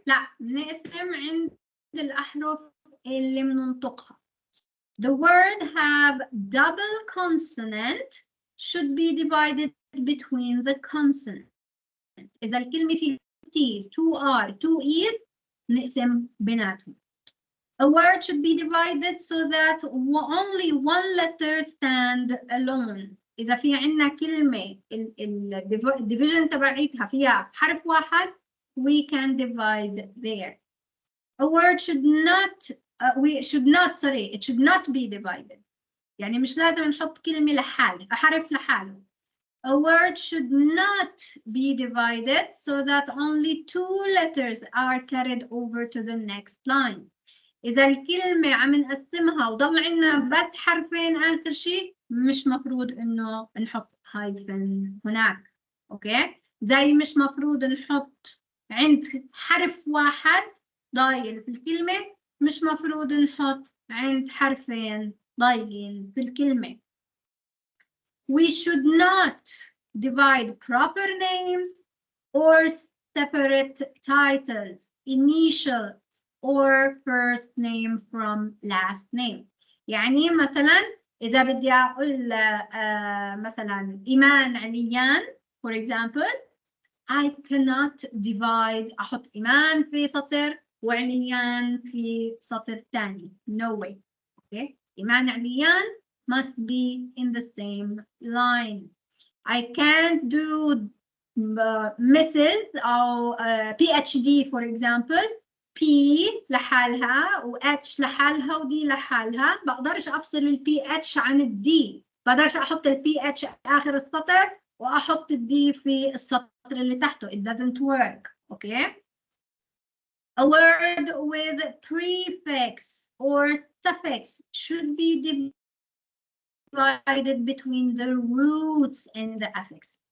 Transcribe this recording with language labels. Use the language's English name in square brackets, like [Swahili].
[Arabic] لا, نقسم عند الأحرف اللي بننطقها. [English] The word have double consonant should be divided between the consonants. [Arabic] إذا الكلمة فيها T's, 2R, 2E's, نقسم بيناتهم. [English] A word should be divided so that only one letter stand alone. [Arabic] إذا في عنا كلمة الديفيجن تبعيتها فيها حرف واحد, [English] we can divide there. A word should not, it should not be divided. [Arabic] يعني مش لازم نحط كلمة لحالها, حرف لحاله. [English] A word should not be divided so that only 2 letters are carried over to the next line. [Arabic] إذا الكلمة عم نقسمها وضل عنا بس حرفين آخر شيء, مش مفروض إنه نحط hyphen هناك. أوكي؟ زي مش مفروض نحط عند حرف واحد ضايل في الكلمة, مش مفروض نحط عند حرفين ضايلين في الكلمة. [English] We should not divide proper names or separate titles, initials, or first name from last name. [Arabic] يعني مثلا إذا بدي أقول مثلا [English] إيمان عليان for example I cannot divide [Arabic] أحط إيمان في سطر وعليان في سطر ثاني [English] no way okay إيمان عليان must be in the same line I can't do Mrs. [Arabic] أو PhD for example P لحالها و H لحالها و D لحالها بقدرش أفصل ال PH عن ال D بقدرش أحط ال PH آخر السطر وأحط ال D في السطر اللي تحته [English] it doesn't work okay a word with prefix or suffix should be divided between the roots and the affix